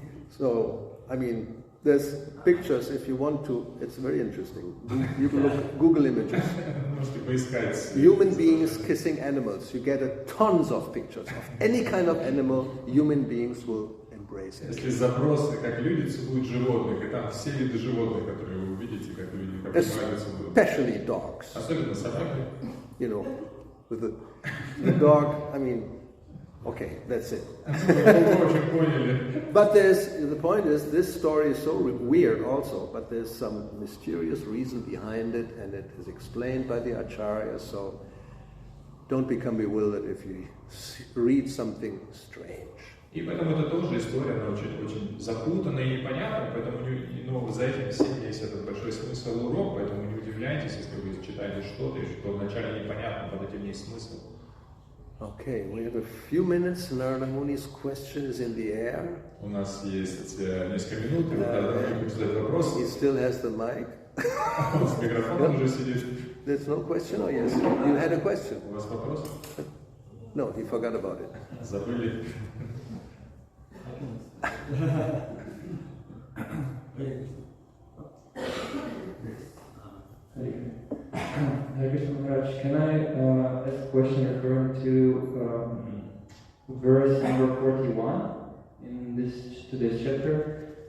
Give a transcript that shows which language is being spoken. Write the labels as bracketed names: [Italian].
[English] So, I mean, there's pictures if you want to. It's very interesting. You can look, Google images. [Russian] Можете поискать. [English] Human beings kissing animals. You get tons of pictures of any kind of animal. Human beings will embrace it. [Russian] Если запросы, как люди целуют животных, и там все виды животных, которые вы увидите, как люди как целуют. [English] Especially dogs. [Russian] Особенно собаки. [English] You know, with the dog. I mean, okay, that's it. But the point is, this story is so weird also, but there's some mysterious reason behind it, and it is explained by the Acharya, so don't become bewildered if you read something strange. [Russian] И поэтому это тоже история, она очень запутанная и непонятная, поэтому за этим всем есть этот большой смысл урок, поэтому не удивляйтесь, если вы читаете что-то, и что вначале непонятно, под этим есть смысл. [English] Okay, we have a few minutes. Narada Muni's question is in the air. [Russian] У нас есть несколько минут, и Нарада Муни будет задать вопрос. [English] He still has the mic. [Russian] Он с микрофоном уже сидит. [English] There's no question, or yes? You had a question? [Russian] У вас вопрос? [English] No, he forgot about it. [Russian] Забыли. [English] Hare Krishna Maharaj, can I ask a question referring to verse number 41 in today's chapter?